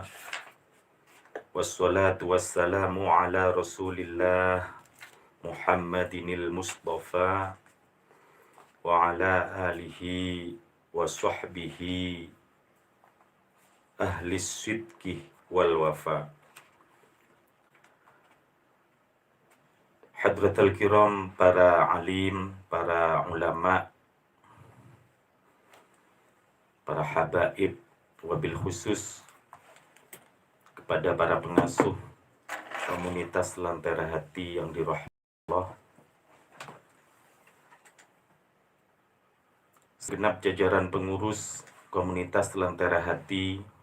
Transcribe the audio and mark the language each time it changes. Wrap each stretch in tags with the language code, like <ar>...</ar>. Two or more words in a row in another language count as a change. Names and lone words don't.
<ar>والصلاة والسلام على رسول الله محمد المصطفى وعلى آله وصحبه أهل الصدق والوفاء. حضرة الكرام,</ar> <id>para alim, para ulama, para habaib, wabil khusus kepada para pengasuh komunitas Lentera Hati yang dirahmati Allah, segenap jajaran pengurus komunitas Lentera Hati</id>